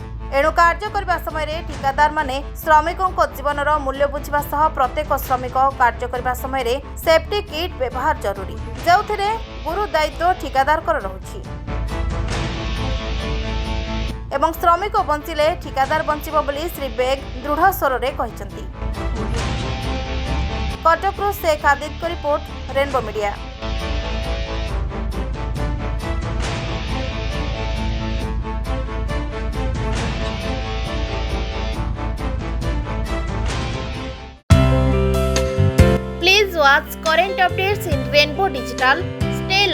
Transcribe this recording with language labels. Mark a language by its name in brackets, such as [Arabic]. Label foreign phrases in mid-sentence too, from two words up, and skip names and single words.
[Odia] ଏଣୁ କାର୍ଯ୍ୟ କରିବା ସମୟରେ ଠିକାଦାରମାନେ ଶ୍ରମିକଙ୍କ ଜୀବନର ମୂଲ୍ୟ ବୁଝିବା ସହ ପ୍ରତ୍ୟେକ ଶ୍ରମିକ କାର୍ଯ୍ୟ କରିବା ସମୟରେ ସେଫ୍ଟି କିଟ୍ ବ୍ୟବହାର ଜରୁରୀ, ଯେଉଁଥିରେ ଗୁରୁ ଦାୟିତ୍ୱ ଠିକାଦାରଙ୍କର ରହୁଛି ଏବଂ ଶ୍ରମିକ ବଞ୍ଚିଲେ ଠିକାଦାର ବଞ୍ଚିବ ବୋଲି ଶ୍ରୀ ବେଗ ଦୃଢ଼ ସ୍ୱରରେ କହିଛନ୍ତି। କଟକରୁ शेख आदित्य रिपोर्ट, रेनबो मीडिया। [English] Please watch current updates in Rainbow Digital.